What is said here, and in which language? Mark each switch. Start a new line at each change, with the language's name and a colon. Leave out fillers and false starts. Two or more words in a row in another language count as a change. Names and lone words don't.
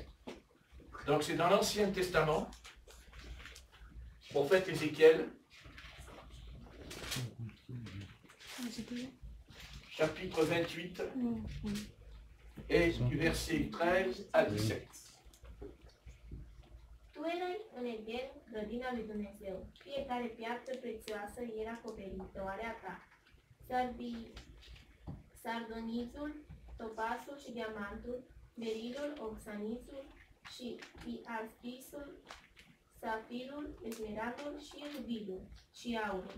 French: Donc c'est dans l'Ancien Testament, prophète Ézéchiel, chapitre 28, et du verset 13 à 17.
Romanian: Tu erai în Eden, grădina lui Dumnezeu. Fiecare piatră prețioasă era acoperitoarea ta. Sardonițul, topasul și diamantul, berilul, oxanițul și iarspisul, safirul, esmeraldul și rubidul și aurul.